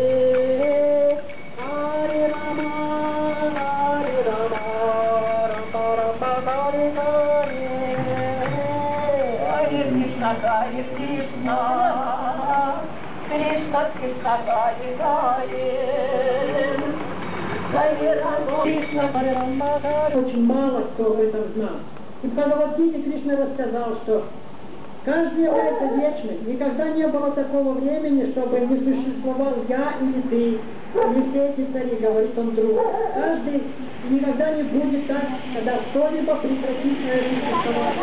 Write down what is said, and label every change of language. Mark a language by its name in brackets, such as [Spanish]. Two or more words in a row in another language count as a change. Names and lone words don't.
[Sanskrit] हरे राम, राम राम, हरे हरे. हरे कृष्ण, हरे कृष्ण. कृष्ण, कृष्ण, हरे हरे. हरे राम, कृष्ण, हरे राम, हरे. [Russian] Очень мало кто об этом знал. И в Бхагавад-гите Кришна рассказал, что каждый является вечным. Никогда не было такого времени, чтобы не существовал я или ты, или все эти цари, говорит он другу. Каждый никогда не будет так, когда кто-либо прекратит свое существование.